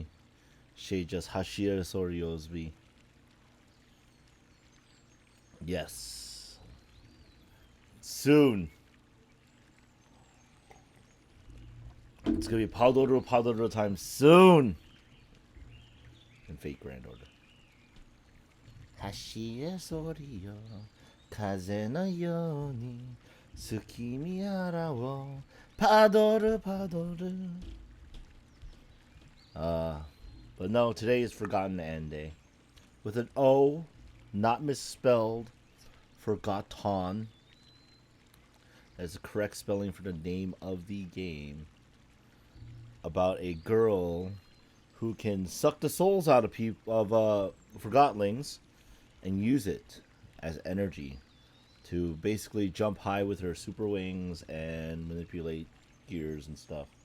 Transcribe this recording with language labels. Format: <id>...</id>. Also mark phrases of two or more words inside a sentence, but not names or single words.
<en>She just Hashira Soriosbi. Yes. Soon. It's gonna be Padoro time soon. In Fate Grand Order. Hashira Sorio.</en> <ja>かぜのよに。つきみあらを.</ja> <en>Padoru. But no, today is Forgotton Anne Day. With an O, not misspelled. Forgotton. That's the correct spelling for the name of the game. About a girl who can suck the souls out of Forgotlings and use it as energy to basically jump high with her super wings and manipulate gears and stuff.</en>